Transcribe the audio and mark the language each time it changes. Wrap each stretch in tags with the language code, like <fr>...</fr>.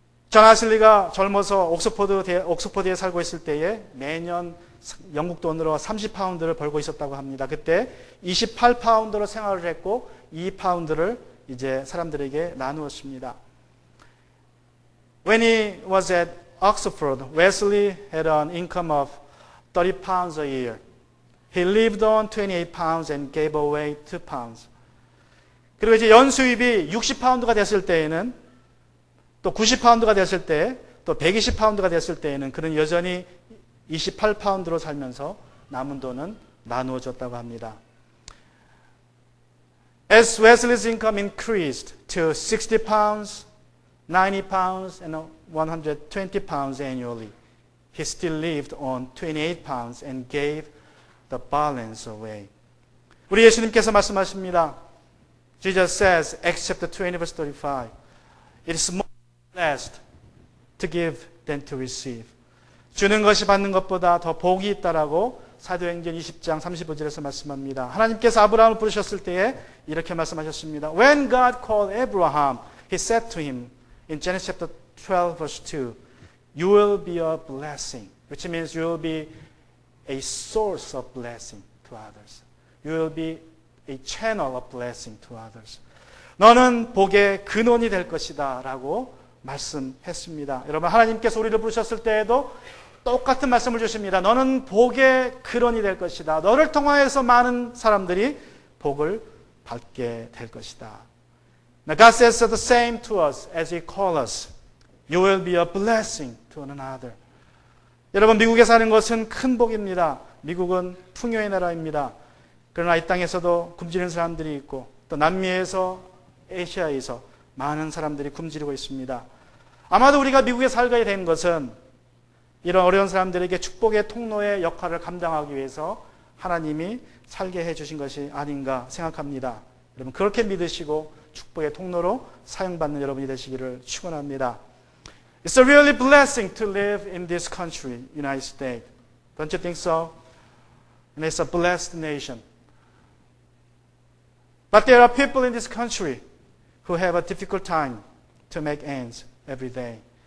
<ko>존 웨슬리가 젊어서 옥스퍼드에 살고 있을 때에 매년 영국 돈으로 30파운드를 벌고 있었다고 합니다. 그때 28파운드로 생활을 했고 2파운드를 이제 사람들에게 나누었습니다.</ko> <en>When he was at Oxford, Wesley had an income of 30 pounds a year. He lived on 28 pounds and gave away 2 pounds.</en> <ko>그리고 이제 연수입이 60파운드가 됐을 때에는 또 90파운드가 됐을 때 또 120파운드가 됐을 때에는 그는 여전히 28파운드로 살면서 남은 돈은 나누어 줬다고 합니다.</ko> <en>As Wesley's income increased to 60 pounds, 90 pounds, and 120 pounds annually, he still lived on 28 pounds and gave the balance away.</en> <ko>우리 예수님께서 말씀하십니다.</ko> <en>Jesus says, Acts chapter 20, verse 35, it is more blessed to give than to receive.</en> <ko>주는 것이 받는 것보다 더 복이 있다라고 사도행전 20장 35절에서 말씀합니다. 하나님께서 아브라함을 부르셨을 때에 이렇게 말씀하셨습니다.</ko> <en>When God called Abraham, He said to him in Genesis chapter 12 verse 2, You will be a blessing, which means you will be a source of blessing to others. You will be a channel of blessing to others.</en> <ko>너는 복의 근원이 될 것이다 라고 말씀했습니다. 여러분, 하나님께서 우리를 부르셨을 때에도 똑같은 말씀을 주십니다. 너는 복의 근원이 될 것이다. 너를 통하여서 많은 사람들이 복을 받게 될 것이다.</ko> <en>Now God says the same to us as He calls us. You will be a blessing to one another.</en> <ko>여러분, 미국에 사는 것은 큰 복입니다. 미국은 풍요의 나라입니다. 그러나 이 땅에서도 굶주리는 사람들이 있고 또 남미에서 아시아에서 많은 사람들이 굶주리고 있습니다. 아마도 우리가 미국에 살게 된 것은 이런 어려운 사람들에게 축복의 통로의 역할을 감당하기 위해서 하나님이 살게 해주신 것이 아닌가 생각합니다. 여러분, 그렇게 믿으시고 축복의 통로로 사용받는 여러분이 되시기를 축원합니다.</ko> <en>It's a really blessing to live in this country, United States. Don't you think so? And it's a blessed nation. But there are people in this country who have a difficult time to make ends every day.</en>